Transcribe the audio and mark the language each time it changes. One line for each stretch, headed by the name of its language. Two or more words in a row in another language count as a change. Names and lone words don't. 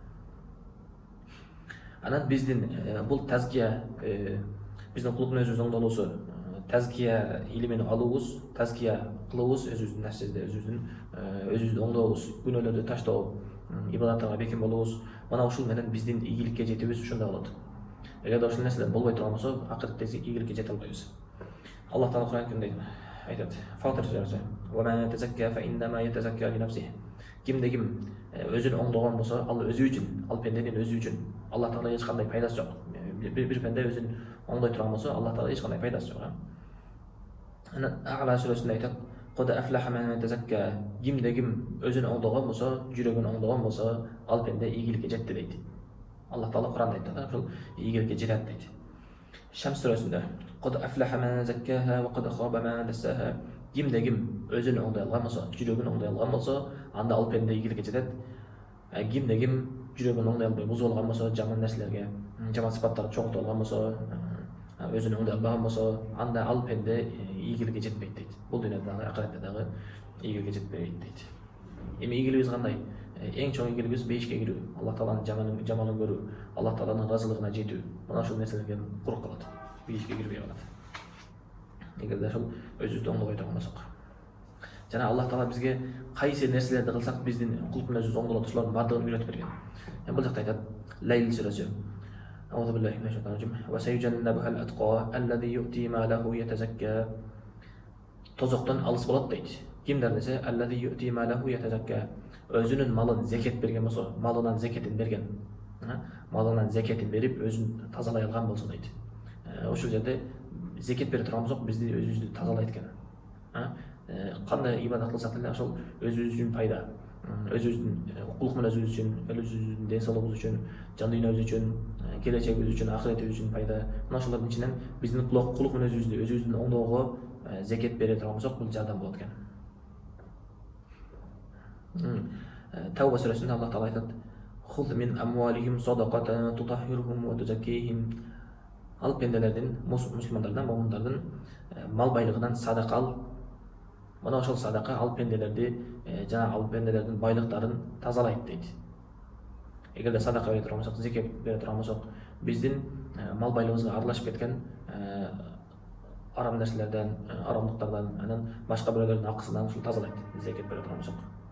Kyrgyz: Анан биздин бул тазкия, биздин кулк мүнөзүбүздүн оңдолуусу, тазкия илимин алуубуз, тазкия кылуубуз, өзүбүздүн нерседе, өзүбүздү оңдообуз, күнөөлөрдү таштоо, ибадаттарга бекем болуубуз, мына ушул менен биздин ийгиликке жетүүбүз ушундай болот. Эгерде ошол нерселер болбой турган болсо, акыртта ийгиликке жете албайбыз. Аллах Таала Кур'ан-да айтат: "Фатир сүрөсү:
Arabic: "ومن تزكى فإنما يتزكى لنفسه."
Kyrgyz: Кимде ким өзүн оңдогон болсо, ал өзү үчүн, ал пенденин өзү үчүн. Аллах Таала эч кандай пайдасы жок. Бир пенде өзүн оңдой турган болсо, Аллах Таала эч кандай пайдасы жок. Анан А'ла сүрөсүндө айтат:
Arabic: "قد أفلح من تزكى."
Kyrgyz: Кимде ким өзүн оңдогон болсо, жүрөгүн оңдогон болсо, ал пенде ийгиликке жетти дейт. Аллах Таала Кур'анда айтат, ошол ийгиликке жетет дейт. Шамс сүрөсүндө:
Arabic: "قد أفلح من زكاها وقد خاب من دساها."
Kyrgyz: Кимде ким өзүн оңдой алган болсо, жүрөгүн оңдой алган болсо, анда ал пенде ийгиликке жетет. Кимде ким жүрөгүн оңдой албай бузуп алган болсо, жаман нерселерге, жаман сыпаттарды чогултуп алган болсо, өзүн оңдой албаган болсо, анда ал пенде ийгиликке жетпейт дейт. Бул дүйнөдө дагы, акыретте дагы ийгиликке жетпейт дейт. Эми ийгилигибиз кандай? Эң чоң ийгилигибиз бейишке кирүү, Аллах Тааланын жаманын көрүү, Аллах Тааланын разылыгына жетүү. Мына ошол нерселерге курук калат. Бейишке кирбей калат. Эгерде ошол өзүбүздү оңдобой турган болсок. Жана Аллах Таала бизге кайсы нерселерди кылсак биздин кулк мүнөзүбүз оңдолот, ошолордун бардыгын үйрөтүп берген. Бул жакта айтат: "Лайл сүрөсү:
Arabic: أعوذ بالله من الشيطان الرجيم. وسيجنبها الأتقى الذي يؤتي ماله يتزكى."
Kyrgyz: Тозоктон алыс болот дейт. Кимдер десе,
Arabic: الذي يؤتي ماله يتزكى.
Kyrgyz: Өзүнүн малын зекет берген болсо, малынан зекетин берген. Малынан зекетин берип, өзүн тазалай алган болсо дейт. Ошол жерде зекет бере турган болсок, бизди өзүбүздү тазалайт экен. Кандай ибадат кылсак деле ошол өзүбүз үчүн пайда. Өзүбүздүн кулк мүнөзүбүз үчүн, өзүбүздүн ден соолугубуз үчүн, жан дүйнөбүз үчүн, келечегибиз үчүн, акыретибиз үчүн пайда. Мына ошолордун ичинен биздин кулк мүнөзүбүздү өзүбүздүн оңдоого зекет бере турган болсок, бул жардам болот экен. Тауба сүрөсүндө Аллах Таала айтат:
Arabic: "خذ من أموالهم صدقة تطهرهم وتزكيهم."
Kyrgyz: Ал пенделердин, мусулмандардан, момундардын мал байлыгынан садака ал. Мына ошол садака ал пенделерди, жана ал пенделердин байлыктарын тазалайт дейт. Эгерде садака бере турган болсок, зекет бере турган болсок, биздин мал байлыгыбызга аралашып кеткен арам нерселерден, арамдыктардан, анан башка бирөөлөрдүн акысынан ушул тазалайт, зекет бере турган болсок.